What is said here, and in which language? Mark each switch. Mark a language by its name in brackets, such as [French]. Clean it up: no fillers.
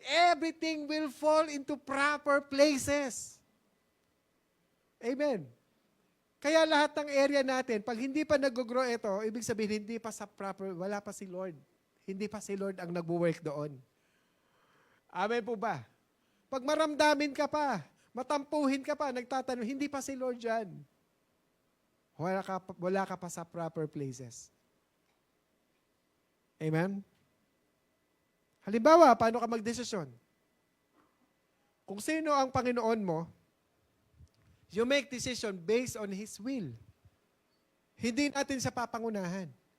[English] Everything will fall into proper places. Amen. [Filipino] Kaya lahat ng area natin, pag hindi pa nag-grow ito, ibig sabihin, hindi pa sa proper, wala pa si Lord. Hindi pa si Lord ang nag-work doon. Amen po ba? Pag maramdamin ka pa, matampuhin ka pa, nagtatanong, hindi pa si Lord dyan. Wala ka pa sa proper places. Amen? Halimbawa, paano ka magdesisyon? Kung sino ang Panginoon mo, [English] you make decision based on His will. [Filipino] Hindi natin siya papangunahan.